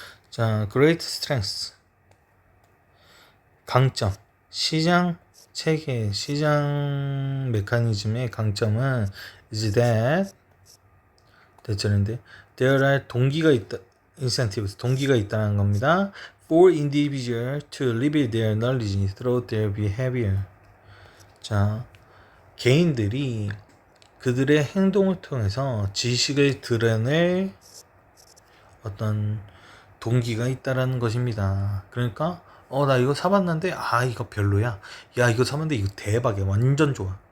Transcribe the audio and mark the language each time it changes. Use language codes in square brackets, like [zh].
[ko] 자, [en] great strengths [ko] 강점 시장 체계 시장 메커니즘의 강점은 [en] is that [ko] 대절인데 [en] there are [ko] 동기가 있다는 겁니다. [en] for individual to reveal their knowledge through their behavior. [ko] 자, 개인들이 그들의 행동을 통해서 지식을 드러낼 어떤 동기가 있다라는 것입니다. 그러니까 나 이거 사봤는데 이거 별로야. 야 이거 사봤는데 이거 대박이야. 완전 좋아.